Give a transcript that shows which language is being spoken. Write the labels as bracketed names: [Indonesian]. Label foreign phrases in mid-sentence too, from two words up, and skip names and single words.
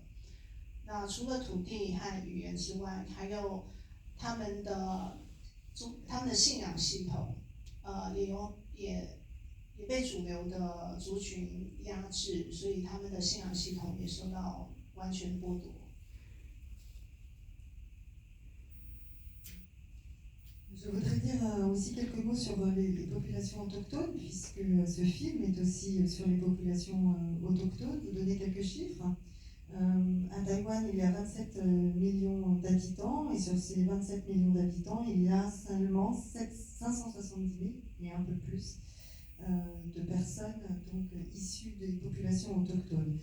[Chinese] 那除了土地和语言之外，还有他们的信仰系统，也被主流的族群压制，所以他们的信仰系统也受到完全剥夺。 [French] Je voudrais dire aussi quelques mots sur les populations autochtones, puisque ce film est aussi sur les populations autochtones. Vous donner quelques chiffres. À Taïwan, il y a 27 millions d'habitants, et sur ces 27 millions d'habitants, il y a seulement 570 000, et un peu plus, de personnes donc, issues des populations autochtones.